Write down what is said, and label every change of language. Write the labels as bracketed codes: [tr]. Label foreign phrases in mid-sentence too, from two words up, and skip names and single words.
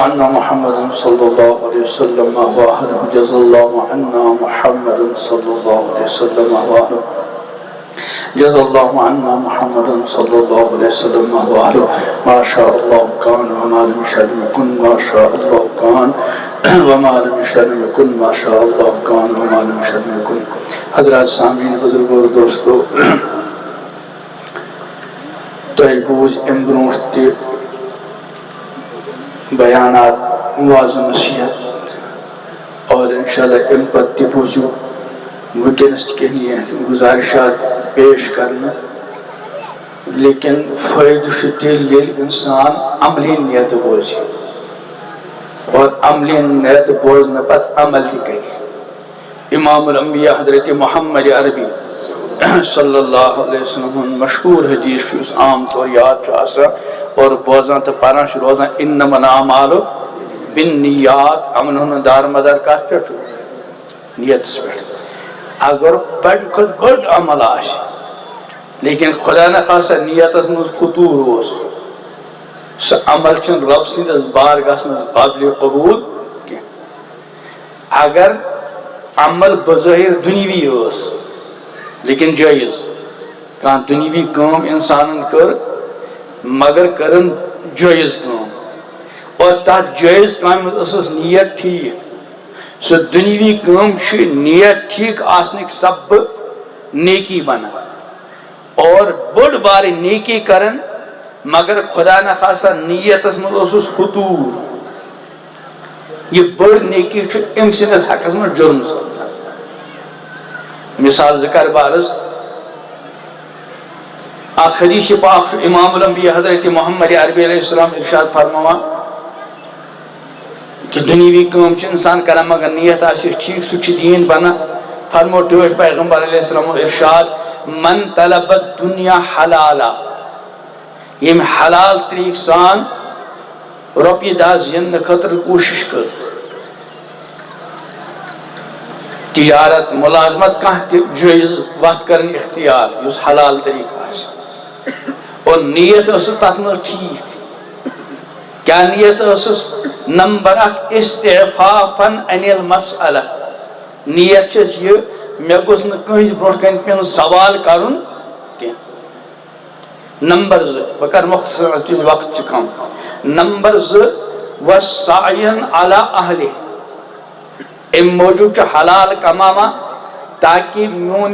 [ar] عنا محمدا صلى الله عليه وسلم وأهله جزا الله عنا محمدا صلى الله عليه وسلم وأهله جزا الله عنا محمدا صلى الله عليه وسلم وأهله ما شاء الله كان وما لم يشأ لم يكن ما شاء الله كان وما لم يشأ لم يكن ما شاء الله كان وما لم يشأ لم يكن [ur] حضرات سامعین بزرگو اور دوستو [ks] تۄہہِ بوٗز اَمہِ برونٛٹھ تہِ بیانات واض و نصیحت اور انشاءاللہ اَمہِ پتہٕ تہِ بوٗزِو وٕنکٮ۪نس تہِ کینٛہہ گُزارِشات پیش کرنہٕ لیکن فٲیدٕ چھُ تیٚلہِ ییٚلہِ اِنسان عملی نیتہٕ بوزِ اور عملی نیتہٕ بوزنہٕ پتہٕ عمل تہِ کرِ امام الانبیاء حضرت محمد عربی [ar] صلی اللہ علیہ وسلم [ks] مشہور حدیث چھُ یُس عام طور یاد چھُ آسان اور بوزان تہٕ پران چھُ روزان [ar] انما الاعمال بالنیات [ks] عملن ہُنٛد دارمدار کتھ پٮ۪ٹھ چھُ نیتس پٮ۪ٹھ اگر بڑِ کھۄتہٕ بٔڑ عمل آسہِ لیکن خدا نخواستہ نیتس منٛز فطوٗر اوس سُہ عمل چھُنہٕ رۄب سٕنٛدِس بارگاہس منٛز قابلِ قبوٗل کینٛہہ اگر عمل بظٲہِر دُنیوی ٲس لیکن جٲیز کانٛہہ دُنیوی کٲم اِنسانن کٔر مگر کٔرٕن جٲیز کٲم اور تتھ جٲیز کامہِ منٛز ٲسٕس نیت ٹھیٖک سو دنیوی کام نیت ٹھیک آسنک سب نیکی بنا اور بڑ بار نیکی کرن مگر خدا نخواستہ نیتس مز فطور یہ بڑ نیکی ام سندس حقس من جرم سپدان مثال ذکر بارس اخ حدیث پاک امام الانبیاء حضرت محمد عربی [ar] علیہ السلام [ks] ارشاد فرماوان کہ دنیوی کام انسان کران مگر نیت آسیس ٹھیک سہ دین بنا فرمو ٹوٹ پیغمبر [ar] علیہ السلام [ks] ارشاد [ar] من طلب الدنیا حلالا [ks] یم حلال طریق سان روپیہ دہ زین خاطر کوشش کر تجارت ملازمت کانٛہہ تہِ جٲیز وتھ کرن اختیار یس حلال طریقہ آسہِ اور نیت ٲسٕس تتھ منٛز ٹھیک کیا نیت ٲسٕس نمبر اکھ [ar] استعفافن عن المسألہ [ks] نیت چھس یہ مےٚ گوٚژھ نہٕ کٲنٛسہِ برونٛٹھ کَنہِ پیوٚن سوال کرُن کینٛہہ نمبر زٕ بہٕ کرٕ مختصر تیُتھ وقت چھُ کم نمبر زٕ [ar] وسعین علی اہلہِ [ks] ام موجود چھُ حلال کماوان تاکہ میون